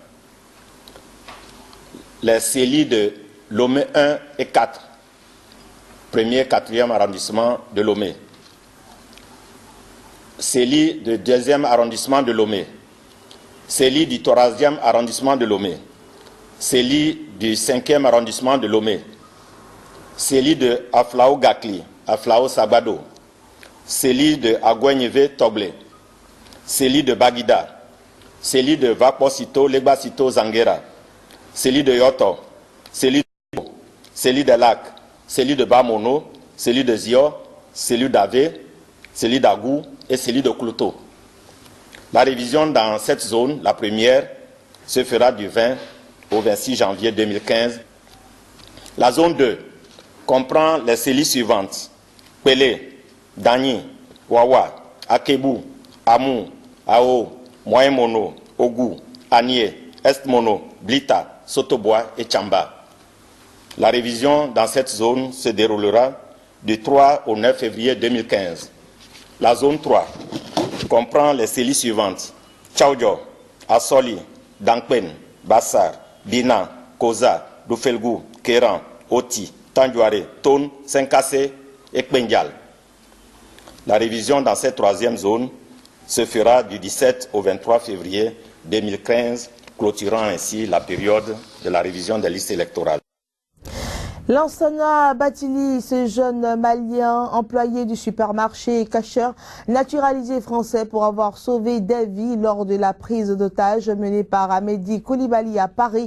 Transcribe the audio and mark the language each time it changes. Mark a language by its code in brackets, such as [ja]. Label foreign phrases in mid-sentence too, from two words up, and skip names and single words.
[fr] Les CELI de Lomé 1 et 4, 1er et 4e arrondissement de Lomé. CELI du 2e arrondissement de Lomé. CELI du 3e arrondissement de Lomé. CELI du 5e arrondissement de Lomé. CELI de Aflao Gakli, Aflao Sabado. CELI de Agouenyeve Toblé. CELI de Bagida. CELI de Vaposito, Legbasito Zangera. CELI de Yoto. CELI de CELI de Lac. CELI de Bamono. CELI de Zio. CELI d'Ave. CELI d'Agou et CELI de Klouto. La révision dans cette zone, la première, se fera du 20 au 26 janvier 2015. La zone 2 comprend les CELI suivantes: Pelé, Dani, Wawa, Akebu, Amou, Ao, Moyen-Mono, Ogou, Anié, Est-Mono, Blita, Sotobois et Tchamba. La révision dans cette zone se déroulera du 3 au 9 février 2015. La zone 3 comprend les CELI suivantes: Tchaoudjo, Assoli, Dankpen, Bassar, Bina, Koza, Doufelgou, Kéran, Oti, Tandjouare, Tone, Senkassé et Kpendial. La révision dans cette 3e zone se fera du 17 au 23 février 2015, clôturant ainsi la période de la révision des listes électorales. Lansana Batili, ce jeune Malien, employé du supermarché et cacheur, naturalisé français pour avoir sauvé des vies lors de la prise d'otage menée par Amédi Koulibaly à Paris.